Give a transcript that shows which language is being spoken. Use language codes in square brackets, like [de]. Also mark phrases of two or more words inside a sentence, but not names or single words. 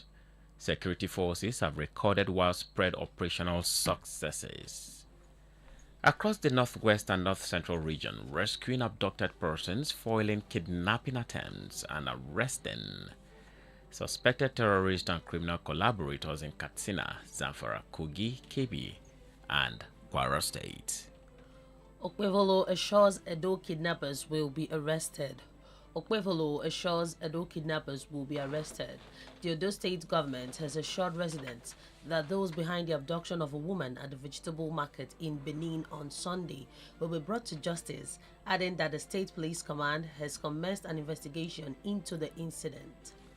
[en] Security forces have recorded widespread operational successes across the Northwest and North Central region, rescuing abducted persons, foiling kidnapping attempts, and arresting suspected terrorists and criminal collaborators in Katsina, Zamfara, Kogi, Kebbi, and Kwara State. Okwevolo assures Edo kidnappers will be arrested. Okwevolo assures Edo kidnappers will be arrested. The Edo state government has assured residents that those behind the abduction of a woman at the vegetable market in Benin on Sunday will be brought to justice, adding that the state police command has commenced an investigation into the incident.